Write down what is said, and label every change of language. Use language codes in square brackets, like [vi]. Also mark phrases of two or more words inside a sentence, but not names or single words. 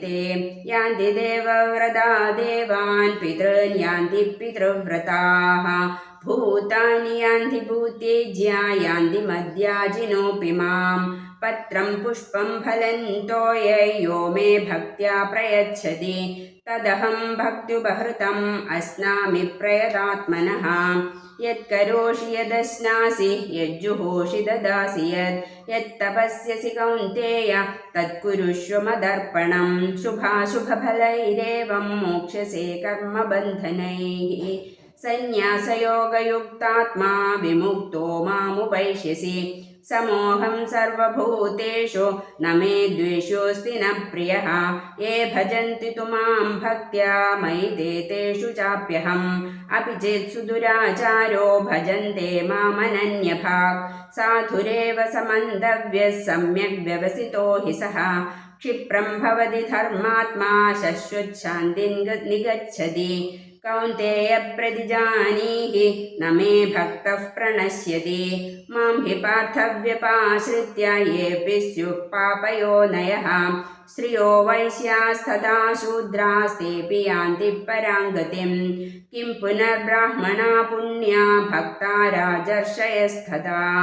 [sa] यान्ति देवव्रता देवान् पितॄन् यान्ति पितृव्रताः. भूतानि यान्ति भूतेज्या यान्ति मद्याजिनोऽपि माम्. पत्रं पुष्पं फलं तोय यो मे भक्त्या प्रयच्छति തദഹം ഭക്ത്യുപഹൃതം അസ്നാമി പ്രയതാത്മനഃ യത്കരോഷി യദശ്നാസി യജ്ജുഹോഷി ദദാസി യത്തപസ്യസി കൗന്തേയ തത്കുരുഷ്വ മദർപ്പണം ശുഭാശുഭഫലൈരേവം മോക്ഷ്യസേ കർമ്മബന്ധനൈഃ സന്യാസയോഗയുക്താത്മാ വിമുക്തോ മാമുപൈഷ്യസി സമോഹം സർവഭൂതേഷു ന മേ ദ്വേഷോസ്തി ന പ്രിയഃ യേ ഭജന്തി തു മാം ഭക്ത്യാ മയി തേഷു ചാപ്യഹം അപി ചേത് സുദുരാചാരോ ഭജന്തെ മാമനന്യഭാഗ് സാധുരേവ സമന്തവ്യഃ സമ്യക് വ്യവസിതോ ഹി സഃ ക്ഷിപ്രം ഭവതി ധർമാത്മാ ശശ്വച്ഛാന്തിം നിഗച്ഛതി കൗന്തേയ പ്രതിജാനീഹി ന മേ ഭക്തഃ പ്രണശ്യതി മാം ഹി പാർത്ഥവ്യപാശ്രിത്യ യേപി സ്യുഃ പാപയോനയഃ സ്ത്രിയോ വൈശ്യാസ്തഥാ ശൂദ്രാസ്തേപി യാന്തി പരാം ഗതിം കിം പുനർബ്രാഹ്മണാ പുണ്യാ ഭക്താ രാജർഷയസ്തഥാ